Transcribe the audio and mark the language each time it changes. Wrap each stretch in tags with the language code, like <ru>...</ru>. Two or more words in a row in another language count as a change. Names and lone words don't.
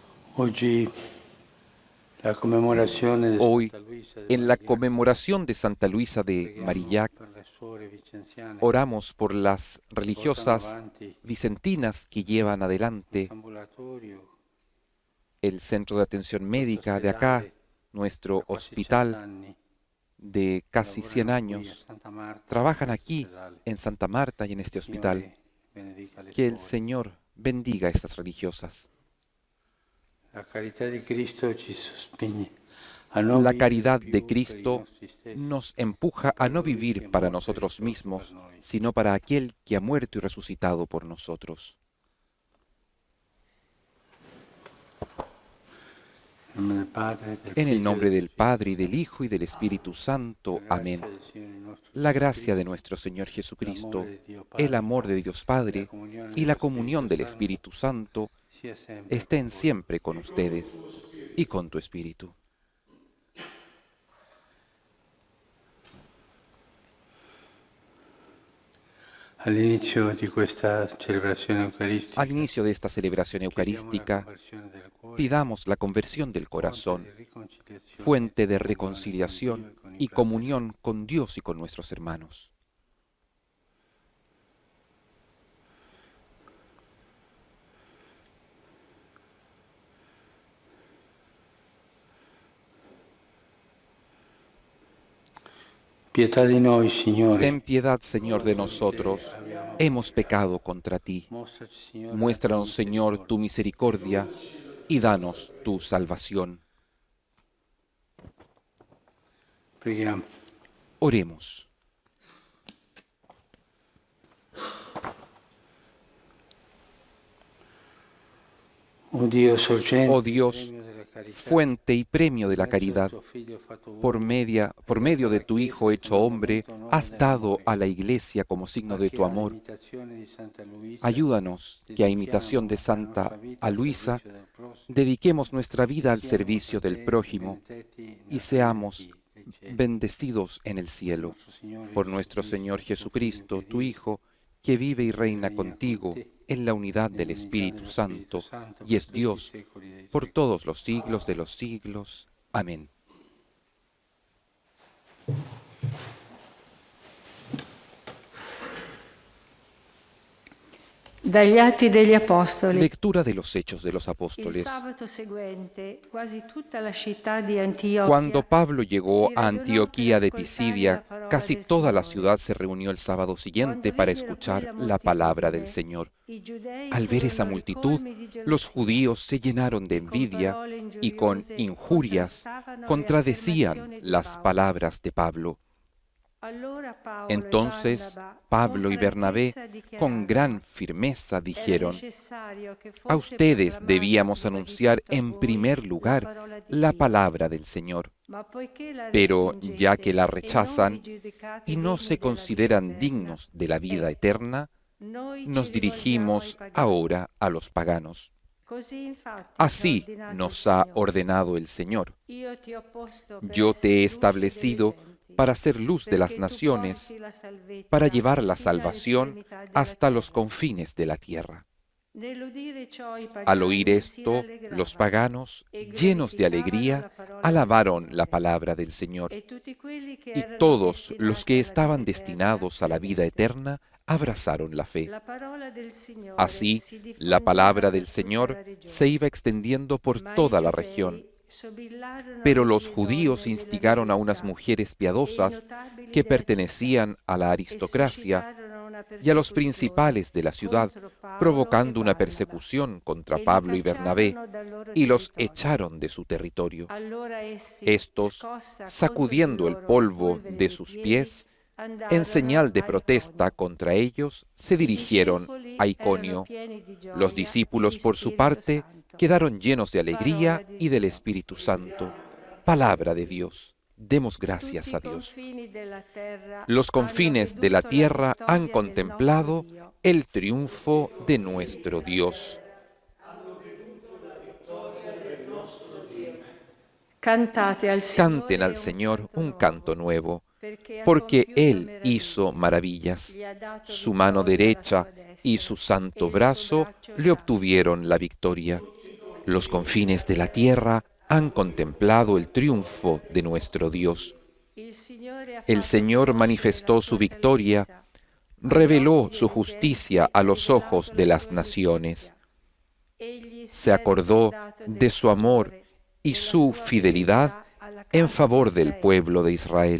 <it>Oggi la conmemorazione di</it> <es>Hoy, Santa Luisa de en la Marillac, conmemoración de Santa Luisa de</es> <it>preghiamo Marillac, per le suore vicenziane</it> <es>oramos por las</es> <it>che portano</it> <es>religiosas</es> <it>avanti</it> <es>vicentinas que llevan adelante</es> <it>questo ambulatorio,</it> <es>el centro de atención</es> <it>questo</it> <es>médica de acá,</es> <it>ospedale</it> <es>nuestro</es> <it>da quasi</it> <es>hospital</es> <it>100 anni</it> <es>de</es> <it>che</it> <es>casi 100</es> <it>lavorano qui a</it> <es>años.</es> <it>Santa Marta in</it> <es>Trabajan</es> <it>questo</it> <es>aquí</es> <it>ospedale.</it> <es>en Santa Marta y en</es> <it>Il</it> <es>este hospital.</es> <it>Signore benedica le</it> <es>Que el</es> <it>suore.</it> <es>Señor bendiga a estas religiosas.</es> <it>La carità di Cristo ci sospinge a non</it> <es>La</es> <it>vivere</it> <es>caridad de</es> <it>più per i</it> <es>Cristo</es> <it>nostri stessi,</it> <es>nos</es> <it>ma</it> <es>empuja a</es> <it>per</it> <es>no</es> <it>colui</it> <es>vivir</es> <it>che è</it> <es>para</es> <it>morto e</it> <es>nosotros</es> <it>risorto per</it> <es>mismos,</es> <it>noi.</it> <es>sino para aquel que ha muerto y resucitado por nosotros.</es> <it>In nome del Padre, del</it> <es>En el</es> <it>Figlio e</it> <es>nombre</es> <it>dello</it> <es>del</es> <it>Spirito</it> <es>Padre, y del</es> <it>Santo.</it> <es>Hijo, y del Espíritu</es> <it>La</it> <es>Santo. Amén.</es> <it>grazia del Signore nostro</it> <es>La</es> <it>Gesù</it> <es>gracia de</es> <it>Cristo,</it> <es>nuestro Señor</es> <it>l'amore</it> <es>Jesucristo,</es> <it>di Dio</it> <es>el</es> <it>Padre</it> <es>amor de Dios</es> <it>e la</it> <es>Padre</es> <it>comunione</it> <es>y la</es> <it>dello Spirito</it> <es>comunión del</es> <it>Santo</it> <es>Espíritu Santo</es> <it>sia sempre</it> <es>estén</es> <it>con voi.</it> <es>siempre con ustedes y con tu Espíritu.</es> <it>All'inizio di questa celebrazione</it> <es>Al</es> <it>eucaristica</it> <es>inicio de esta celebración</es> <it>chiediamo la</it> <es>eucarística,</es> <it>conversione del cuore,</it> <es>pidamos la conversión del</es> <it>fonte di</it> <es>corazón,</es> <it>riconciliazione</it> <es>fuente</es> <it>e</it> <es>de</es> <it>comunione con Dio</it> <es>reconciliación</es> <it>e con i</it> <es>y</es> <it>fratelli.</it> <es>comunión con Dios y con nuestros hermanos.</es> <it>Pietà di noi,</it> <es>Ten</es> <it>Signore.</it> <es>piedad, Señor, de nosotros. Hemos pecado contra ti.</es> <it>Mostraci, Signore, la tua</it> <es>Muéstranos, Señor, tu</es> <it>misericordia.</it> <es>misericordia y danos tu salvación.</es> <it>Preghiamo.</it> <es>Oremos.</es> <it>Oh Dio, sorgente</it> <es>Oh</es> <it>e</it> <es>Dios,</es> <it>premio della carità,</it> <es>fuente y premio de la</es> <it>grazie al</it> <es>caridad,</es> <it>tuo Figlio fatto</it> <es>por</es> <it>uomo,</it> <es>medio de tu Hijo hecho hombre, has dado</es> <it>dell'amore,</it> <es>a la Iglesia como signo de tu</es> <it>perché</it> <es>amor.</es> <it>all'imitazione di Santa Luisa</it> <es>Ayúdanos que a imitación de</es> <it>dedichiamo la</it> <es>Santa</es> <it>nostra vita</it> <es>a</es> <it>al</it> <es>Luisa,</es> <it>servizio del prossimo</it> <es>dediquemos nuestra</es> <it>e</it> <es>vida al</es> <it>siamo</it> <es>servicio</es> <it>da</it> <es>del</es> <it>te</it> <es>prójimo</es> <it>benedetti</it> <es>y</es> <it>nel regno</it> <es>seamos</es> <it>del cielo.</it> <es>bendecidos en el cielo</es> <it>Nostro Signore</it> <es>por nuestro Jesucristo, Señor</es> <it>tuo Figlio,</it> <es>Jesucristo,</es> <it>che</it> <es>tu</es> <it>vive</it> <es>Hijo, que vive y</es> <it>e</it> <es>reina</es> <it>regna con</it> <es>contigo</es> <it>te</it> <es>en la unidad del</es> <it>nell'unità</it> <es>Espíritu</es> <it>dello Spirito</it> <es>Santo</es> <it>Santo</it> <es>y</es> <it>per</it> <es>es</es> <it>tutti i</it> <es>Dios</es> <it>secoli dei</it> <es>por</es> <it>secoli.</it> <es>todos los siglos de los siglos. Amén.</es> <it>Dagli Atti degli Apostoli.</it> <es>Lectura de los Hechos de los</es> <it>Il</it> <es>Apóstoles.</es> <it>sabato seguente, quasi tutta la città di Antiochia</it> <es>Cuando Pablo llegó</es> <it>si</it> <es>a</es> <it>radunò per</it> <es>Antioquía de</es> <it>ascoltare la</it> <es>Pisidia,</es> <it>parola</it> <es>casi</es> <it>del</it> <es>toda la</es> <it>Signore.</it> <es>ciudad se reunió el sábado siguiente</es> <it>Quando</it> <es>para</es> <it>videro poi</it> <es>escuchar</es> <it>la</it> <es>la palabra del</es> <it>moltitudine,</it> <es>Señor.</es> <it>i giudei</it> <es>Al ver esa</es> <it>furono</it> <es>multitud,</es> <it>ricolmi di</it> <es>los</es> <it>gelosia</it> <es>judíos se llenaron de</es> <it>e con</it> <es>envidia</es> <it>parole</it> <es>y con</es> <it>ingiuriose</it> <es>injurias</es> <it>contrastavano le</it> <es>contradecían</es> <it>affermazioni di</it> <es>las</es> <it>Paolo.</it> <es>palabras de Pablo.</es> <it>Allora Paolo e</it> <es>Entonces</es> <it>Barnaba, con</it> <es>Pablo y Bernabé</es> <it>franchezza</it> <es>con</es> <it>dichiararono:</it> <es>gran firmeza</es> <it>era</it> <es>dijeron:</es> <it>necessario che</it> <es>a</es> <it>fosse</it> <es>ustedes</es> <it>proclamata</it> <es>debíamos</es> <it>prima di</it> <es>anunciar</es> <it>tutto a</it> <es>en</es> <it>voi</it> <es>primer</es> <it>la</it> <es>lugar</es> <it>parola di</it> <es>la</es> <it>Dio.</it> <es>palabra del Señor.</es> <it>Ma poiché la</it> <es>Pero ya que la</es> <it>respingete e non vi</it> <es>rechazan</es> <it>giudicate</it> <es>y no</es> <it>degni</it> <es>se</es> <it>della vita</it> <es>consideran</es> <it>eterna,</it> <es>dignos de la vida eterna,</es> <it>noi ci</it> <es>nos</es> <it>rivolgiamo ai</it> <es>dirigimos</es> <it>pagani.</it> <es>ahora a los paganos.</es> <it>Così infatti ci ha</it> <es>Así</es> <it>ordinato il</it> <es>nos ha</es> <it>Signore.</it> <es>ordenado el Señor.</es> <it>Io ti ho posto per</it> <es>Yo te he</es> <it>essere luce delle</it> <es>establecido</es> <it>genti,</it> <es>para ser luz de las</es> <it>perché tu</it> <es>naciones,</es> <it>porti la salvezza</it> <es>para llevar la</es> <it>sino</it> <es>salvación</es> <it>all'estremità della</it> <es>hasta los</es> <it>terra.</it> <es>confines de la tierra.</es> <it>Nell'udire ciò i</it> <es>Al oír</es> <it>pagani si</it> <es>esto, los</es> <it>rallegravano</it> <es>paganos,</es> <it>e</it> <es>llenos de</es> <it>glorificavano</it> <es>alegría,</es> <it>la parola del</it> <es>alabaron la</es> <it>Signore.</it> <es>palabra del Señor.</es> <it>E tutti quelli che</it> <es>Y</es> <it>erano</it> <es>todos los</es> <it>destinati</it> <es>que</es> <it>alla vita</it> <es>estaban</es> <it>eterna</it> <es>destinados a la vida</es> <it>credette.</it> <es>eterna abrazaron la fe.</es> <it>La parola del Signore</it> <es>Así,</es> <it>si</it> <es>la</es> <it>diffondeva</it> <es>palabra del</es> <it>per tutta</it> <es>Señor</es> <it>la</it> <es>se</es> <it>regione.</it> <es>iba extendiendo por</es> <it>Ma i</it> <es>toda la región.</es> <it>giudei sobillarono</it> <es>Pero</es> <it>alle</it> <es>los</es> <it>donne</it> <es>judíos</es> <it>della</it> <es>instigaron a unas</es> <it>nobiltà</it> <es>mujeres</es> <it>e i</it> <es>piadosas</es> <it>notabili</it> <es>que</es> <it>della città</it> <es>pertenecían a la</es> <it>e</it> <es>aristocracia</es> <it>suscitarono una</it> <es>y a los</es> <it>persecuzione</it> <es>principales de la ciudad,</es> <it>contro Paolo e</it> <es>provocando una</es> <it>Barnaba</it> <es>persecución contra</es> <it>e li</it> <es>Pablo y Bernabé,</es> <it>cacciarono dal loro</it> <es>y los</es> <it>territorio.</it> <es>echaron de su territorio.</es> <it>Allora essi,</it> <es>Estos,</es> <it>scossa contro di</it> <es>sacudiendo el</es> <it>loro la</it> <es>polvo</es> <it>polvere</it> <es>de</es> <it>dei</it> <es>sus</es> <it>piedi,</it> <es>pies, en</es> <it>andarono</it> <es>señal de</es> <it>a</it> <es>protesta</es> <it>Iconio.</it> <es>contra ellos, se</es> <it>I</it> <es>dirigieron</es> <it>discepoli</it> <es>a</es> <it>erano</it> <es>Iconio.</es> <it>pieni di</it> <es>Los</es> <it>gioia e</it> <es>discípulos,</es> <it>di</it> <es>por su</es> <it>Spirito</it> <es>parte,</es> <it>Santo.</it> <es>quedaron llenos de alegría</es> <it>Parola di</it> <es>y del</es> <it>Dio.</it> <es>Espíritu Santo. Palabra de Dios. Demos gracias</es> <it>Tutti</it> <es>a</es> <it>i</it> <es>Dios.</es> <it>confini della terra</it> <es>Los</es> <it>hanno</it> <es>confines de la</es> <it>veduto la</it> <es>tierra han</es> <it>vittoria del nostro</it> <es>contemplado</es> <it>Dio.</it> <es>el triunfo de nuestro Dios.</es> <it>Cantate al</it> <es>Canten al</es> <it>Signore</it> <es>Señor un</es> <it>nuovo,</it> <es>canto nuevo,</es> <it>perché ha</it> <es>porque</es> <it>compiuto</it> <es>Él</es> <it>meraviglie.</it> <es>hizo maravillas.</es> <it>Gli ha dato</it> <es>Su mano</es> <it>vittoria alla</it> <es>derecha</es> <it>sua destra</it> <es>y su</es> <it>e</it> <es>santo</es> <it>il suo</it> <es>brazo</es> <it>braccio</it> <es>le</es> <it>santo.</it> <es>obtuvieron la victoria. Los confines de la tierra han contemplado el triunfo de nuestro Dios. El Señor manifestó su victoria, reveló su justicia a los ojos de las naciones. Se acordó de su amor y su fidelidad en favor del pueblo de Israel.</es>